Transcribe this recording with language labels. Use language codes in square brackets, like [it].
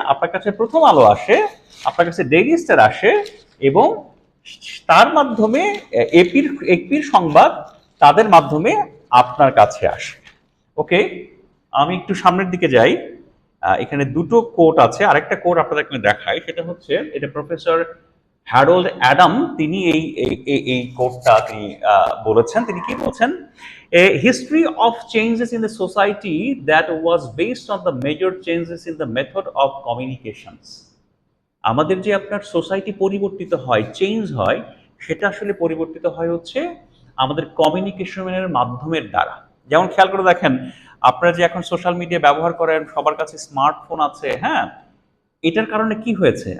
[bn] আপনার কাছে প্রথম আলো আসে, আপনার কাছে ডেইলি স্টার আসে, এবং তার মাধ্যমে এপির সংবাদ তাদের মাধ্যমে আপনার কাছে আসে। ওকে, আমি একটু সামনের দিকে যাই। এখানে দুটো কোট আছে, আরেকটা কোট আপনাদের দেখাই, সেটা হচ্ছে এটা প্রফেসর হ্যারোল্ড অ্যাডাম, তিনি এই কোটটা তিনি বলেছেন। তিনি কি বলছেন? [en] A history of changes in the society that was based on the major changes in the method of communications. [bn] আমাদের যে আপনার সোসাইটি পরিবর্তিত হয়, চেঞ্জ হয়, সেটা আসলে পরিবর্তিত হয় হচ্ছে আমাদের কমিউনিকেশনের মাধ্যমের দ্বারা। যেমন খেয়াল করে দেখেন, আপনারা যে এখন সোশ্যাল মিডিয়া ব্যবহার করেন, সবার কাছে স্মার্টফোন আছে, হ্যাঁ, এটার কারণে কি হয়েছে?